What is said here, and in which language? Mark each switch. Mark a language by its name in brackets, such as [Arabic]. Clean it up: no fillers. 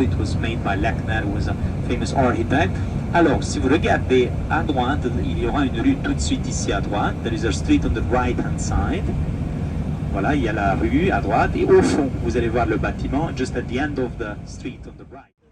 [English] It was made by Lechner, who was a famous architect. [French] Alors, si vous regardez à droite, il y aura une rue tout de suite ici à droite. [English] There is a street on the right-hand side. [French] Voilà, il y a la rue à droite. Et au fond, vous allez voir le bâtiment, [English] just at the end of the street on the right.